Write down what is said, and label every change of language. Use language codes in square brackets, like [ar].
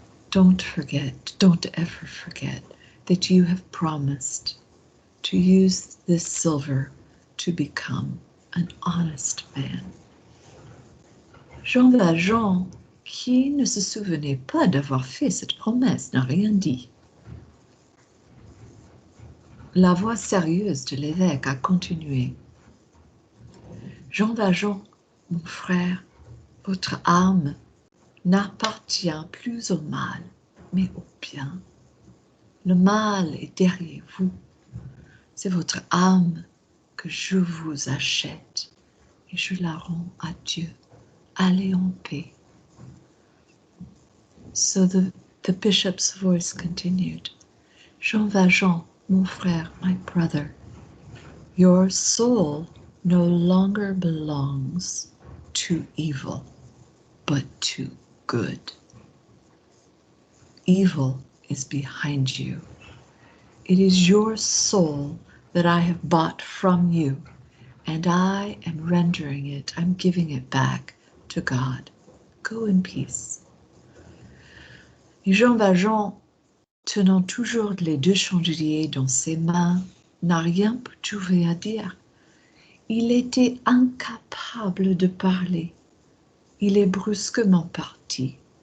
[en] Don't forget, don't ever forget that you have promised to use this silver to become an honest man. [fr] Jean Valjean, qui ne se souvenait pas d'avoir fait cette promesse, n'a rien dit. La voix sérieuse de l'évêque a continué. Jean Valjean, mon frère, votre âme n'appartient plus au mal, mais au bien. Le mal est derrière vous. C'est votre âme que je vous achète et je la rends à Dieu. Allez en paix. [en] So the bishop's voice continued. Jean Valjean, [fr] mon frère, [en] my brother, your soul no longer belongs to evil, but to good. Evil is behind you. It is your soul that I have bought from you, and I am rendering it, I'm giving it back to God. Go in peace. [fr] Et Jean Valjean, tenant toujours les deux chandeliers dans ses mains, n'a rien trouvé à dire. Il était incapable de parler. Il est brusquement parti.